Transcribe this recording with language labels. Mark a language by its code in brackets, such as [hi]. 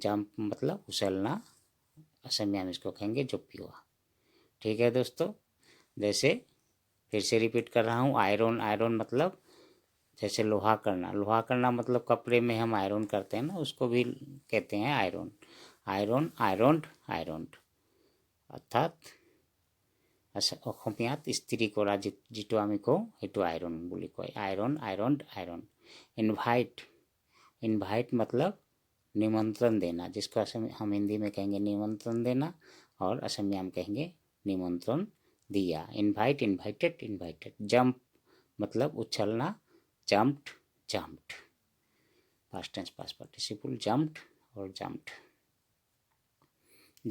[hi] Jump मतलब उछलना, असमिया में इसको कहेंगे जो पियो। ठीक है दोस्तों, जैसे फिर से रिपीट कर रहा हूँ, आयरन, आयरन मतलब जैसे लोहा करना, लोहा करना मतलब कपड़े में हम आयरन करते हैं ना, उसको भी कहते हैं आयरन। आयरन, आयरन्ड, आयरन्ड, अर्थात [as] অসমীয়াত ইস্ত্রি কৰা যিটো আমি কওঁ সেইটো আইৰণ বুলি কয়, [hi] iron, ironed, iron. Invite, invite मतलब निमंत्रण देना, जिसको हम हिंदी में कहेंगे निमंत्रण देना, और असमिया में कहेंगे निमंत्रण दिया, इनवाइट, इनवाइटेड, इनवाइटेड। जंप मतलब उछलना, jumped, jumped, past tense past participle, jumped और जंप्ड।